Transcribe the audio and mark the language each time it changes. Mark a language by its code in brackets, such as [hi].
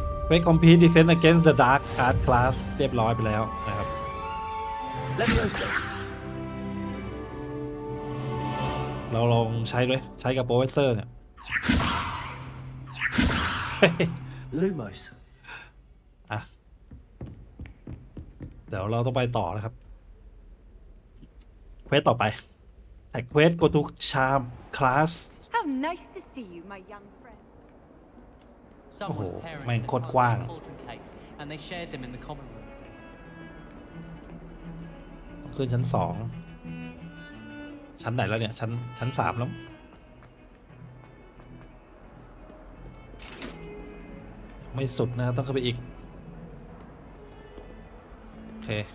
[en] We compete defense against the dark art class [th] เรียบร้อยไปแล้วนะครับ เราลองใช้ด้วยใช้กับโปรเฟสเซอร์เนี่ย [en] Lumos. [th] อ่ะเดี๋ยวเราต้องไปต่อนะครับเควสต่อไปแต่เควส [en] go to charm class How nice to see you, my young friend. [th] โอ้โหแม่งโคตรกว้าง [en] and they shared them in the common room. [th] ขึ้นชั้น2ชั้นไหนแล้วเนี่ยชั้น3แล้วไม่สุดนะต้องขึ้นไปอีกโอเค